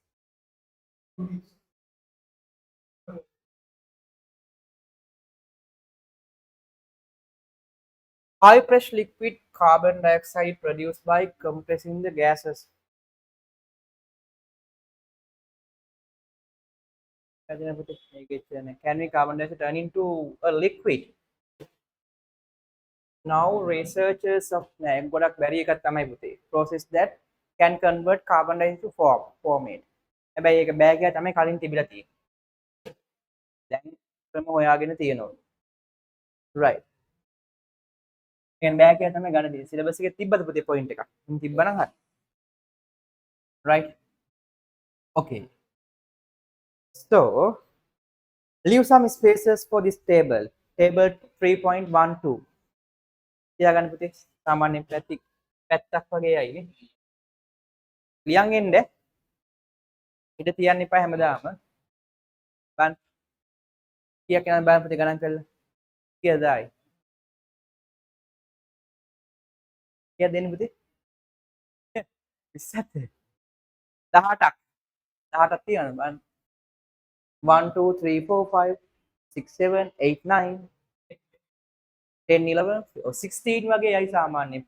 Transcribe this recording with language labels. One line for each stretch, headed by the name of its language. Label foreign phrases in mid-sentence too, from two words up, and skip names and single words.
English: High pressure liquid carbon dioxide produced by compressing the gases. Can we carbon dioxide turn into a liquid? Now researchers of
Sinhala: ගොඩක් බැරි එකක් තමයි පුතේ.
English: Process that can convert carbon dioxide to formate.
Sinhala: හැබැයි ඒක බෑ කියලා තමයි කලින් තිබිලා තියෙන්නේ. දැන් ක්‍රම හොයාගෙන තියෙනවා. right. එහෙනම් බෑ කියලා තමයි ගන්න දෙන්නේ. සිලබස් එකේ තිබ්බද පුතේ පොයින්ට් එකක්? තිබ්බනම් හරි. right. okay.
English: So leave some spaces for this table. Table 3.12.
Sinhala: තියාගන්න පුතේ. සාමාන්‍යයෙන් පැත්තක් වගේ යයිනේ. ලියන් එන්න ඉඩ තියන්න එපා හැමදාම බලන්න කීයක් යනවද බලන්න පුතේ ගණන් කරලා කීයද ආයි කීයද දෙන්නේ පුතේ 27 18ක් 18ක් තියනවද බලන්න 1 2 3 4 5 6 7 8 9 10 11 16 වගේ යයි සාමාන්‍යයෙන්